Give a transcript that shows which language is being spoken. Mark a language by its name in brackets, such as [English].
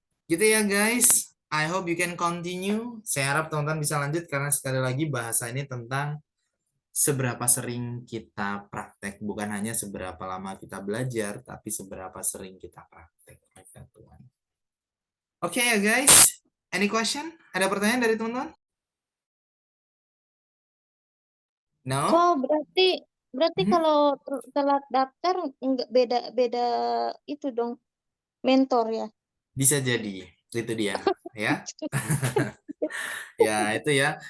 [Indonesian] Gitu ya [English] guys, I hope you can continue. [Indonesian] Saya harap teman-teman bisa lanjut karena sekali lagi bahasa ini tentang seberapa sering kita praktek. Bukan hanya seberapa lama kita belajar, tapi seberapa sering kita praktek. [English] Oke ya guys, any question? [Indonesian] Ada pertanyaan dari teman-teman? [English] No? [Indonesian] Oh, berarti kalau telat daftar nggak beda itu dong mentor ya. Bisa jadi, itu dia ya. Ya, itu ya.